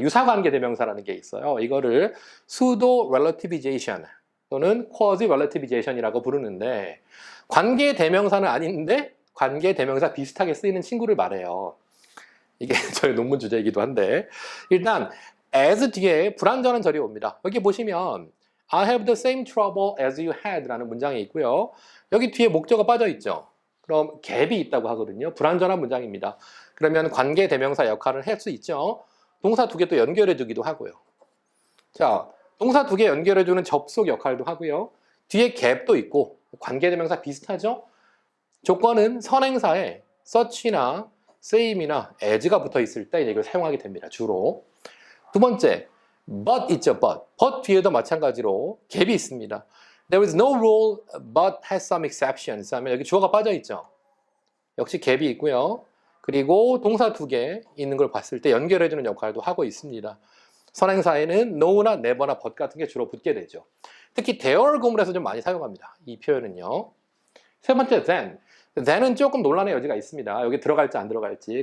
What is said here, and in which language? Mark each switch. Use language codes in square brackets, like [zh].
[ko] 유사관계 대명사라는 게 있어요. 이거를 [en] pseudo relativization [ko] 또는 [en] quasi relativization [ko] 이라고 부르는데, 관계 대명사는 아닌데 관계 대명사 비슷하게 쓰이는 친구를 말해요. 이게 저희 논문 주제이기도 한데, 일단 as 뒤에 불완전한 절이 옵니다. 여기 보시면 [en] I have the same trouble as you had [ko] 라는 문장이 있고요. 여기 뒤에 목적어가 빠져 있죠. 그럼 갭이 있다고 하거든요. 불완전한 문장입니다. 그러면 관계 대명사 역할을 할 수 있죠. 동사 두 개 또 연결해 주기도 하고요. 자, 동사 두 개 연결해 주는 접속 역할도 하고요. 뒤에 갭도 있고 관계 대명사 비슷하죠? 조건은 선행사에 such나 same이나 as가 붙어 있을 때 이걸 사용하게 됩니다. 주로. 두 번째, but 있죠, but 뒤에도 마찬가지로 갭이 있습니다. [en] There is no rule but has some exceptions [ko] 하면 여기 주어가 빠져 있죠. 역시 갭이 있고요. 그리고 동사 두 개 있는 걸 봤을 때 연결해주는 역할도 하고 있습니다. 선행사에는 no나 never나 but 같은 게 주로 붙게 되죠. 특히 대어를 구문에서 좀 많이 사용합니다. 이 표현은요. 세 번째, then은 조금 논란의 여지가 있습니다. 여기 들어갈지 안 들어갈지.